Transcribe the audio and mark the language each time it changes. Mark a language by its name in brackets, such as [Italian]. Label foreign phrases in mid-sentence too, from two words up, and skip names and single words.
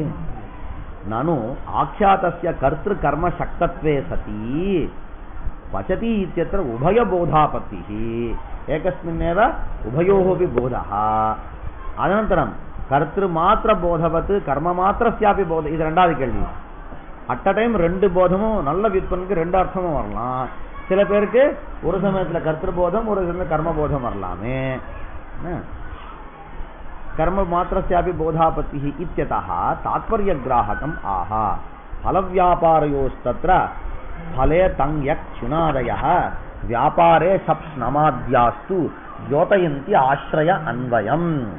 [Sanskrit] நானும் ஆख्यातस्य कर्तृ कर्म शक्तत्वे सति पचति இत्यत्र उभय बोधापत्तिः एकस्मिन्नेव उभयोरपि बोधः. अनन्तरम् कर्तृ मात्र बोधवत् कर्म मात्रस्यापि बोध. [Tamil] இது ரெண்டாவது கேள்வி. [English] at a time [Tamil] ரெண்டு போதமும் நல்ல விற்பனுக்கு ரெண்டு அர்த்தமும் வரலாம். சில பேருக்கு ஒரு சமயத்துல கர்த்திரு போதம் ஒரு சமயத்துல கர்ம போதம் வரலாமே. [Sanskrit] कर्म मात्रस्यापि बोधापत्तिः इत्यतः तात्पर्यग्राहकम् आह. फलव्यापारयोस्तत्र फले तंग यक् चुनादयः व्यापारे सप्स्नमाद्यास्तु द्योतयन्ति आश्रय अन्वयम्.